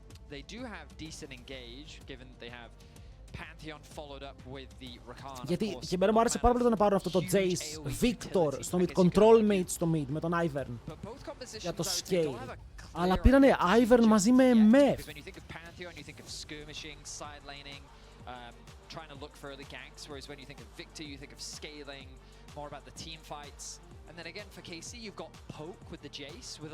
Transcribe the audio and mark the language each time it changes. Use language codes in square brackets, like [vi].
[en] They do have decent engage, given that they have Pantheon followed up with the Rakan. [el] Γιατί και εμένα μου άρεσε πάρα πολύ το να πάρουν αυτό το Jace, Victor στο mid, control mate στο mid με τον Ivern για το scale. Αλλά πήρανε Ivern μαζί με MF. [en] When you think of Pantheon, you think of skirmishing, side laning, trying to look for early ganks, whereas when you think of Victor, you think of scaling, more about the team fights. And then again for KC, you've got Poke with the Jace with a